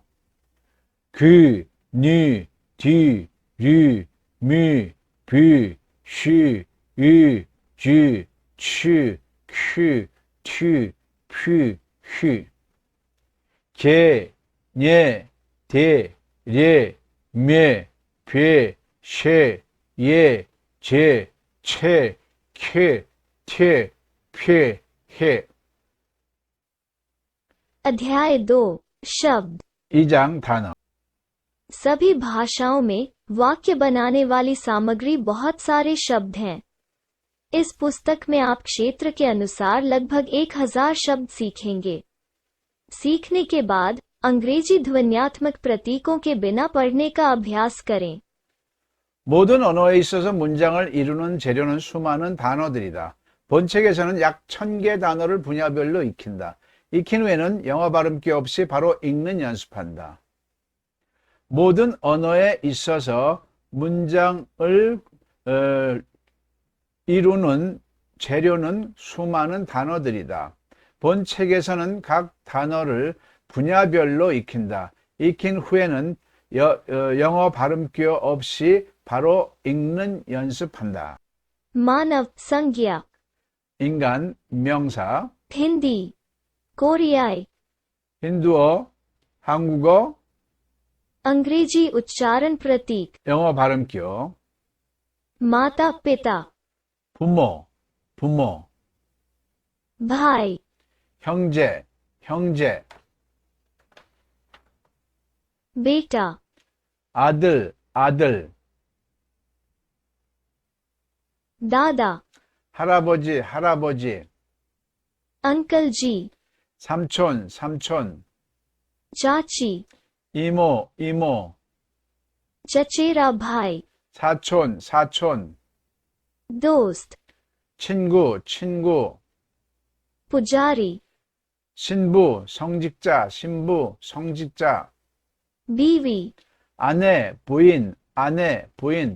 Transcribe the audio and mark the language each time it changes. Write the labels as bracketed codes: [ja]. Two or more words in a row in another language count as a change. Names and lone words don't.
[ko] 귀, 니, 디, 리, 미, 비, 시, 이, 지, 치, 퀴, 티, 피, 휘. 개, 녜, 대, 례, 매, 배, 셰, 예, 제, 채, खे, थे, फे, हे। [hi] अध्याय 2 शब्द। [ko] 2장 단어। [hi] सभी भाषाओं में वाक्य बनाने वाली सामग्री बहुत सारे शब्द हैं। इस पुस्तक में आप क्षेत्र के अनुसार लगभग 1000 शब्द सीखेंगे। सीखने के बाद अंग्रेजी ध्वन्यात्मक प्रतीकों के बिना पढ़ने का अभ्यास करें. [ko] 모든 언어에 있어서 문장을 이루는 재료는 수많은 단어들이다. 본 책에서는 약 1000개 단어를 분야별로 익힌다. 익힌 후에는 영어 발음기 없이 바로 읽는 연습한다. 모든 언어에 있어서 문장을 이루는 재료는 수많은 단어들이다. 본 책에서는 각 단어를 분야별로 익힌다. 익힌 후에는 영어 발음기어 없이 바로 읽는 연습한다. [hi] मानव संज्ञा. [ko] 인간 명사, [hi] हिंदी, कोरियाई, [ko] 힌두어, 한국어, [hi] अंग्रेजी उच्चारण प्रतीक. [ko] 영어 발음기어, [hi] माता पिता, [ko] 부모, 부모, [hi] भाई, [ko] 형제, 형제, [hi] बेटा, [ko] 아들, 아들, [hi] दादा, [ko] 할아버지, 할아버지, [hi] अंकल जी, [ko] 삼촌, 삼촌, [hi] चाची, [ko] 이모, 이모, [hi] चचेरा भाई, [ko] 사촌, 사촌, [hi] दोस्त, [ko] 친구, 친구, [hi] पुजारी, [ko] 신부, 성직자, 신부, 성직자, [hi] बीवी, [ko] 아내, 부인, 아내, 부인,